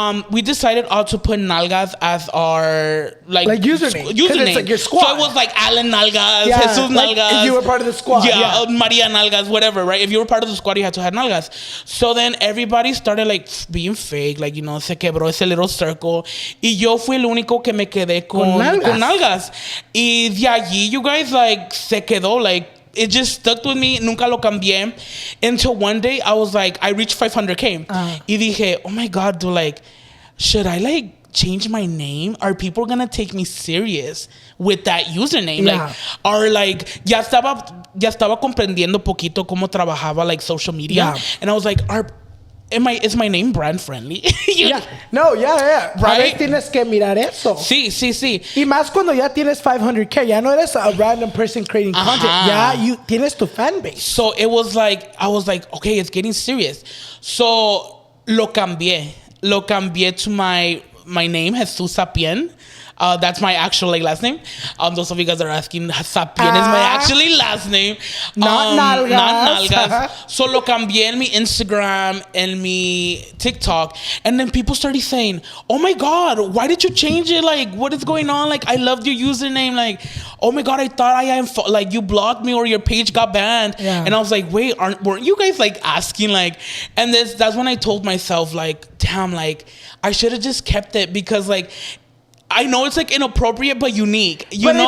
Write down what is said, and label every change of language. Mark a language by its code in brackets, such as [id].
[en] We decided all to put Nalgas as our like username. It's like your squad. So it was like Alan Nalgas, Jesus Nalgas. Like if you were part of the squad. Yeah, Maria Nalgas, whatever, right? If you were part of the squad, you had to have Nalgas. So then everybody started like being fake, like, you know, [es] se quebró ese [en] little circle. [es] Y yo fui el único que me quedé con Nalgas. Y de allí, you guys, like, se quedó, like, [en] it just stuck with me. [es] Nunca lo cambié. [en] Until one day, I was like, I reached 500K. [es] Y dije, [en] oh my God, dude, like, should I, like, change my name? Are people gonna take me serious with that username? Like, or like, [es] ya estaba comprendiendo poquito cómo trabajaba, [en] like, social media. And I was like, is my name brand friendly? Right? [es] Tienes que mirar eso. Sí. Y más cuando ya tienes 500K, ya no eres [en] a random person creating content. [es] Ya tienes tu fan base. [en] So it was like, I was like, okay, it's getting serious. So [es] lo cambié [en] to my name, Jesus Sapien. That's my actual, like, last name. Those of you guys are asking, Sapien is my actually last name. Not Nalgas. [es] So lo cambié en mi Instagram, en mi TikTok. [en] And then people started saying, oh my God, why did you change it? Like, what is going on? Like, I loved your username. Like, oh my God, I thought like, you blocked me or your page got banned. And I was like, wait, weren't you guys, like, asking? Like, and that's when I told myself, like, damn, like, I should have just kept it, because, like, I know it's, like, inappropriate but unique. You know?